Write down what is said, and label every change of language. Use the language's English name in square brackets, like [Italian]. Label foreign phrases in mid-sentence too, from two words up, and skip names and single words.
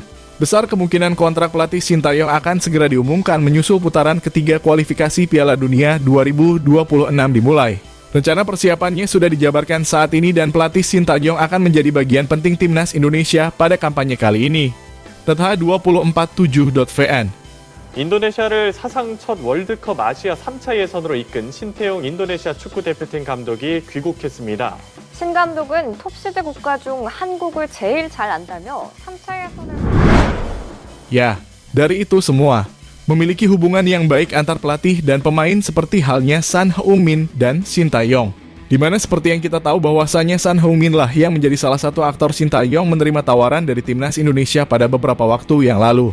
[Indonesian] Besar kemungkinan kontrak pelatih Sintayong akan segera diumumkan menyusul putaran ketiga kualifikasi Piala Dunia 2026 dimulai. Rencana persiapannya sudah dijabarkan saat ini dan pelatih Sintayong akan menjadi bagian penting timnas Indonesia pada kampanye kali ini. Tetha 247.vn. [Korean] 인도네시아를 사상 첫 월드컵 아시아 3차 예선으로 이끈 신태용 인도네시아 축구대표팀 감독이 귀국했습니다. 신 감독은 톱시드 국가 중 한국을 제일 잘 안다며 3차 예선을... [Indonesian] Ya, dari itu semua, memiliki hubungan yang baik antar pelatih dan pemain seperti halnya Son Heung-min dan Sintayong. Di mana seperti yang kita tahu bahwasanya Son Heung-min lah yang menjadi salah satu aktor Sintayong menerima tawaran dari timnas Indonesia pada beberapa waktu yang lalu.